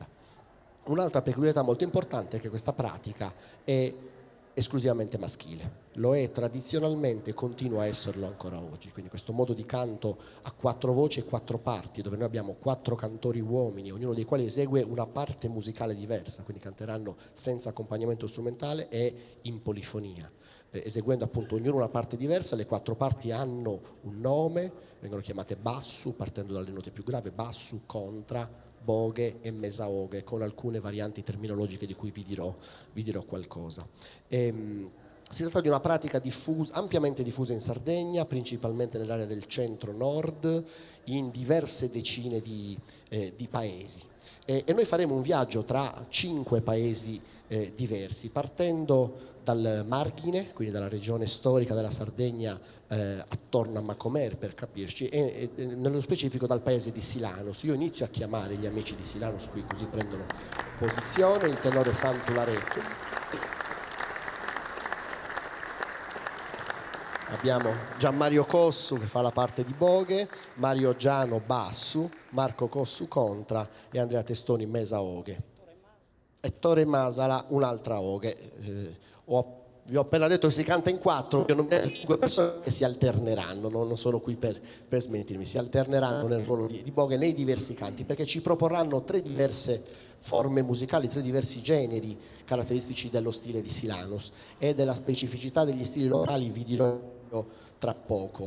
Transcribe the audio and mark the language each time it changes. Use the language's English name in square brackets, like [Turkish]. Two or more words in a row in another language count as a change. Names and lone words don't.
[Italian] Un'altra peculiarità molto importante è che questa pratica è esclusivamente maschile, lo è tradizionalmente e continua a esserlo ancora oggi, quindi questo modo di canto a 4 voci e 4 parti, dove noi abbiamo 4 cantori uomini, ognuno dei quali esegue una parte musicale diversa, quindi canteranno senza accompagnamento strumentale e in polifonia, eseguendo appunto ognuno una parte diversa. Le 4 parti hanno un nome, vengono chiamate bassu, partendo dalle note più gravi, bassu, contra, boghe e mesaoghe, con alcune varianti terminologiche di cui vi dirò qualcosa. Si tratta di una pratica ampiamente diffusa in Sardegna, principalmente nell'area del centro-nord, in diverse decine di paesi. E noi faremo un viaggio tra 5 paesi diversi, partendo dal Marghine, quindi dalla regione storica della Sardegna attorno a Macomer, per capirci, e nello specifico dal paese di Silanos. Io inizio a chiamare gli amici di Silanos qui, così prendono posizione. Il tenore Santularetto. Abbiamo Gianmario Cossu che fa la parte di boghe, Mario Giano bassu, Marco Cossu contra e Andrea Testoni mesa oghe. E Tore Masala un'altra oghe. Ho Vi ho appena detto che si canta in 4, io non vedo 5 persone che si alterneranno, non sono qui per smentirmi, si alterneranno nel ruolo di Boga nei diversi canti, perché ci proporranno 3 diverse forme musicali, 3 diversi generi caratteristici dello stile di Silanos e della specificità degli stili locali vi dirò tra poco.